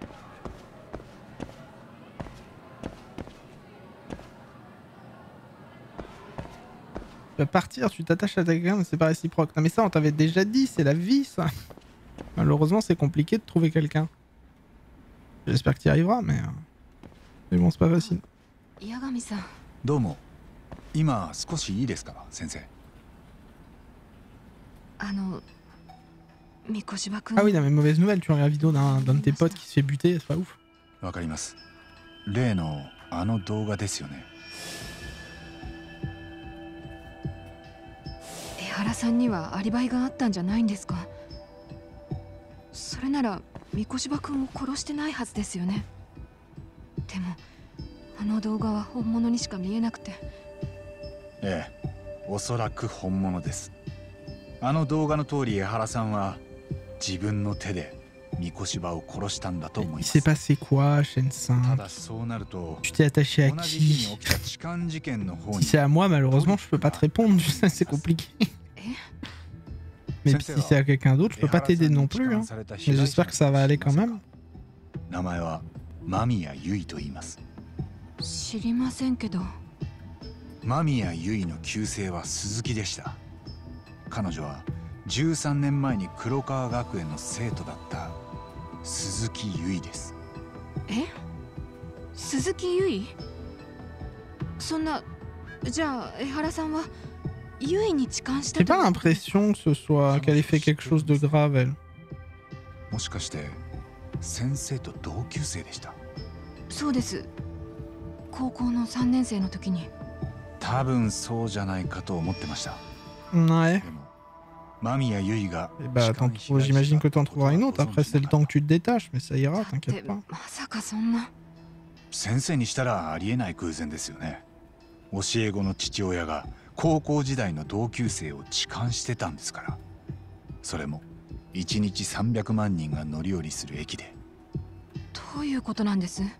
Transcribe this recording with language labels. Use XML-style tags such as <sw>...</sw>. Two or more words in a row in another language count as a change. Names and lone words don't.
<fr>Tu vas partir, tu t'attaches à ta quelqu'un, mais c'est pas réciproque. Non mais ça on t'avait déjà dit, c'est la vie ça. Malheureusement c'est compliqué de trouver quelqu'un. J'espère que tu y arriveras, mais bon c'est pas facile.</fr> <ja>八神さん。どうも. 今、少しいいですか、先生?</ja> <fr>Ah oui, non mais mauvaise nouvelle, tu regardes la vidéo d'un de tes potes qui se fait buter, c'est pas ouf.</fr> <ja>わかります。例のあの動画ですよね. 江原さんにはアリバイがあったんじゃないんですか。それなら三越場君を殺してないはずですよね。でもあの動画は本物にしか見えなくて。ええ、おそらく本物です。あの動画の通り江原さんは自分の手で三越場を殺したんだと思います。</ja> <fr>Il s'est passé quoi, Shen-san?</fr> <ja>ただそうなると、</ja> <fr>Tu t'es attaché à qui? Si c'est à moi, malheureusement, je peux pas te répondre. C'est compliqué. Mais si c'est à quelqu'un d'autre, je peux pas t'aider non plus. Hein. Mais j'espère que ça va aller quand même.</fr> <ja>名前は間宮結衣と言います。知りませんけど。間宮結衣の旧姓は鈴木でした。彼女は13年前に黒川学園の生徒だった鈴木結衣です。え？鈴木結衣？そんな、じゃあ江原さんは結衣に痴漢したと？</ja> <fr>J'ai pas l'impression que ce soit qu'elle ait fait quelque chose de grave, elle.</fr> <ja>もしかして先生と同級生でした？そうです。高校の3年生の時に。多分そうじゃないかと思ってました。</ja> <fr>Ouais.</fr> <ja>でも間宮結衣が</ja> <fr>Bah, j'imagine que t'en trouveras une autre. Après, c'est le temps que tu te détaches, mais ça ira, t'inquiète pas.</fr> <ja>まさかそんな。先生にしたらありえない偶然ですよね。教え子の父親が高校時代の同級生を痴漢してたんですから。それも1日300万人が乗り降りする駅で。どういうことなんです？</ja>